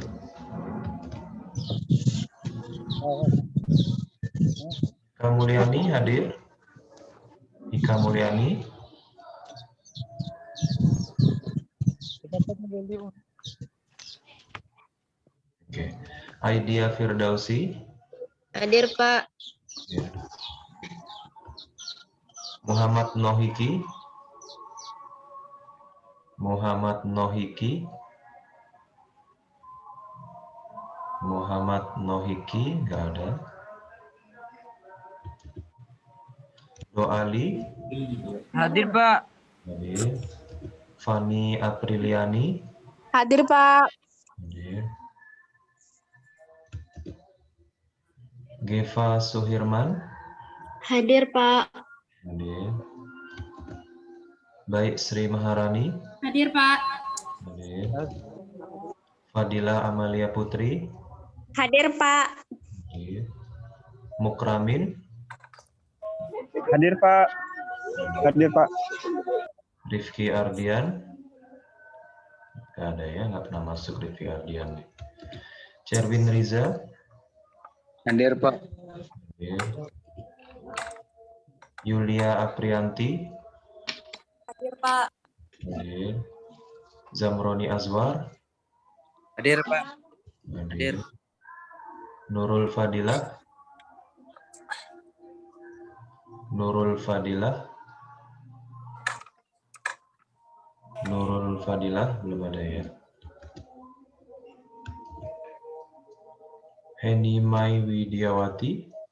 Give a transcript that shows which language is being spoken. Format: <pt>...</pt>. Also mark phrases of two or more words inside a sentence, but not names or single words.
<id>Ika Mulyani hadir. Ika Mulyani. Oke. Aidia Firdausi. Hadir, Pak. Ya. Muhammad Nohiki. Muhammad Nohiki. Muhammad Nohiki nggak ada. Doali. Hadir Pak. Hadir. Fani Apriliani. Hadir, Pak. Hadir. Geva Suhirman. Hadir, Pak. Hadir. Baik Sri Maharani. Hadir, Pak. Hadir. Fadila Amalia Putri. Hadir, Pak. Hadir. Mukramin. Hadir Pak. Hadir Pak. Rifki Ardian. Nggak ada ya, nggak pernah masuk Rifki Ardian. Cerwin Riza. Hadir Pak. Hadir. Yulia Aprianti. Hadir, Pak. Hadir. Zamroni Azwar. Hadir Pak. Hadir. Nurul Fadilah. Nurul Fadilah. Nurul Fadilah belum ada ya. Heni Mai Widiawati.</id>